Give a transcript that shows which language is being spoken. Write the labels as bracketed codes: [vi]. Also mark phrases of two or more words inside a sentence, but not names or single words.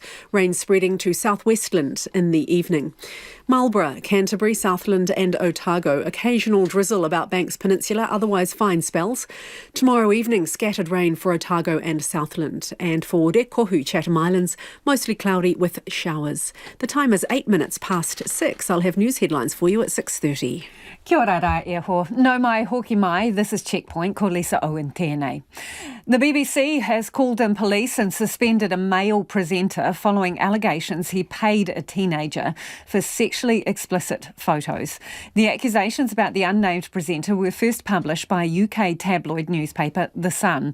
[en] Rain spreading to southwestland in the evening. Marlborough, Canterbury, Southland and Otago, occasional drizzle about Banks Peninsula, otherwise fine spells. Tomorrow evening, scattered rain for Otago and Southland. And for Rekohu, Chatham Islands, mostly cloudy with showers. The time is 8 minutes past 6. I'll have news headlines for you at 6:30. [mi] Kia ora rā e ho. No mai hoki mai, [en] this is Checkpoint, [mi] ko Lisa Owen tēnei. [en] The BBC has called in police and suspended a male presenter following allegations he paid a teenager for sexually explicit photos. The accusations about the unnamed presenter were first published by a UK tabloid newspaper, The Sun.